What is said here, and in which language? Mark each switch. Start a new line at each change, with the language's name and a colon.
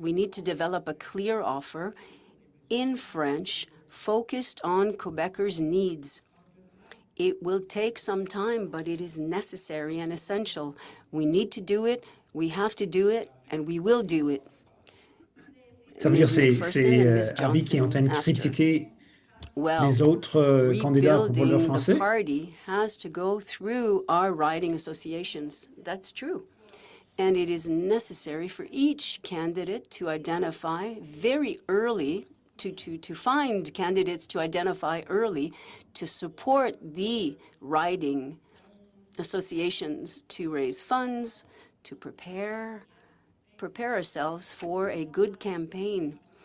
English: We need to develop a clear offer in French focused on Quebecers' needs. It will take some time, but it is necessary and essential. We need to do it, we have to do it, and we will do it.
French: Ça veut dire c'est Harvey qui est en train de critiquer les autres candidats pour le français.
English: The party has to go through our riding associations. That's true. And it is necessary for each candidate to identify very early, to find candidates to identify early, to support the riding associations, to raise funds, to prepare ourselves for a good campaign.